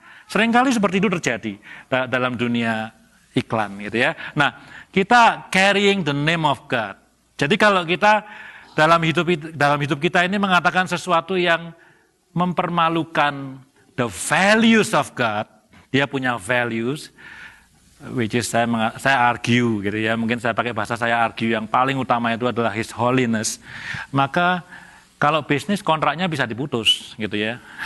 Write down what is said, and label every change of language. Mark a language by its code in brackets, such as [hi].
[id] Seringkali seperti itu terjadi dalam dunia iklan gitu ya. Nah, kita [en] carrying the name of God. [id] Jadi kalau kita dalam hidup kita ini mengatakan sesuatu yang mempermalukan [en] the values of God, [id] dia punya values, [en] which is [id] saya argue gitu ya, mungkin saya pakai bahasa saya argue, yang paling utama itu adalah [en] His Holiness, [id] maka kalau bisnis kontraknya bisa diputus gitu ya.